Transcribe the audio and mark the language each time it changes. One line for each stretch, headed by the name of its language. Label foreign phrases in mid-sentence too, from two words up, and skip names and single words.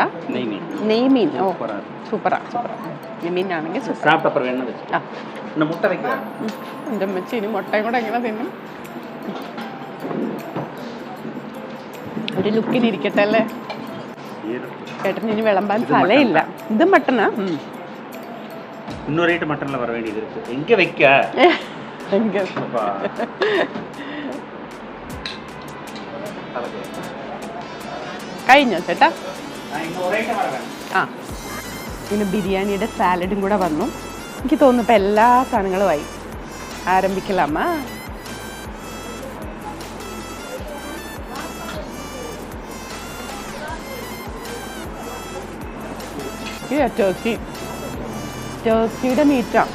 Malayalam: നെയ്മീൻ. ഓ, സൂപ്പറാ. നെയ്മീനാണെങ്കിൽ എൻ്റെ അമ്മച്ചി ഇനി മുട്ടയും കൂടെ എങ്ങനെ തിന്നും? ഒരു ലുക്കിനിരിക്കട്ടെ അല്ലേ? ചേട്ടന് ഇനി വിളമ്പാൻ സ്ഥലമില്ല. ഇത് മട്ടനാ.
Tamil: இன்னொரு ஐட்டம் மட்டன்ல வர வேண்டியது இருக்கு. எங்க வைக்க?
Malayalam: കഴിഞ്ഞോ ചേട്ടാ? പിന്നെ ബിരിയാണിയുടെ സാലഡും കൂടെ വന്നു. എനിക്ക് തോന്നുന്നു ഇപ്പം എല്ലാ സാധനങ്ങളുമായി. ആരംഭിക്കലാമാ? ടർക്കിയുടെ മീറ്റാണ്.